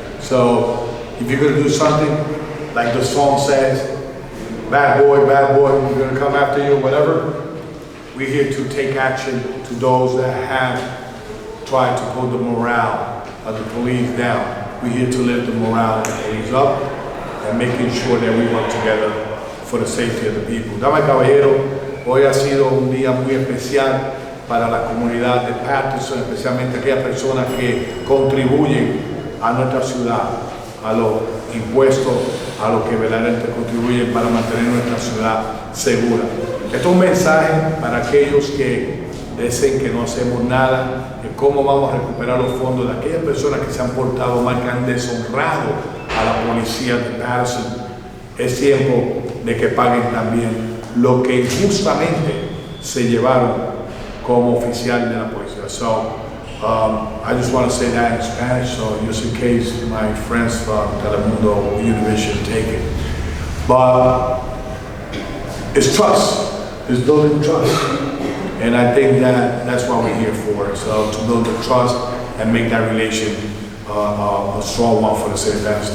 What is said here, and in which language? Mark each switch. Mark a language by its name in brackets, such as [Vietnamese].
[English] So if you're going to do something like the song says, bad boy, we're going to come after you, whatever, we're here to take action to those that have tried to put the morale of the police down. We're here to lift the morale of the police up and making sure that we work together for the safety of the people. [Spanish] Damas y caballeros, hoy ha sido un día muy especial para la comunidad de Paterson, especialmente aquellas personas que contribuyen a nuestra ciudad, a los impuestos, a los que verdaderamente contribuyen para mantener nuestra ciudad segura. Esto es un mensaje para aquellos que dicen que no hacemos nada, de cómo vamos a recuperar los fondos de aquellas personas que se han portado mal, que han deshonrado a la policía de Paterson. Es tiempo de que paguen también lo que injustamente se llevaron como oficial de la policía. [English] So, I just want to say that in Spanish, so just in case my friends from Telemundo Univision take it. But it's trust. It's building trust. And I think that that's what we're here for. So to build the trust and make that relation a strong one for the city of Paterson.